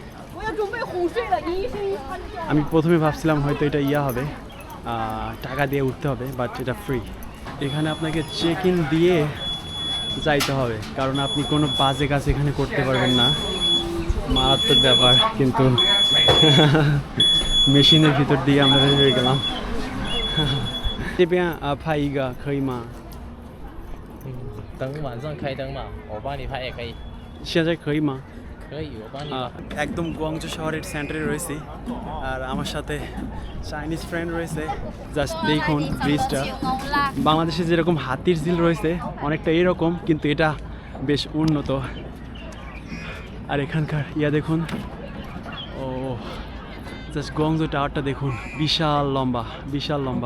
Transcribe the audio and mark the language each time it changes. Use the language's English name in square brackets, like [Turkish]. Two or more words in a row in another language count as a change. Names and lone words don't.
[Bangla] আমি প্রথমে ভাবছিলাম হয়তো এটা হবে, টাকা দিয়ে উঠতে হবে, বাট এটা ফ্রি। এখানে আপনাকে [English] check in [Bangla] দিয়ে যাইতে হবে, কারণ আপনি কোনো বাজে কাজ এখানে করতে পারবেন না। মারাত্মক ব্যাপার, কিন্তু মেশিনের ভিতর দিয়ে আমরা হয়ে গেলাম। [Chinese] 这边拍一个可以吗？等晚上开灯嘛，我帮你拍也可以。现在可以吗？可以，我帮你。 [Bangla] একদম গুয়াংজু শহরের সেন্টারে রয়েছি, আর আমার সাথে [English] Chinese friend [Bangla] রয়েছে। জাস্ট দেখুন ব্রিজটা, বাংলাদেশে যেরকম হাতির ঝিল রয়েছে অনেকটা এরকম, কিন্তু এটা বেশ উন্নত। আর এখানকার দেখুন, ও জাস্ট গুয়াংজু টাওয়ারটা দেখুন, বিশাল লম্বা, বিশাল লম্বা।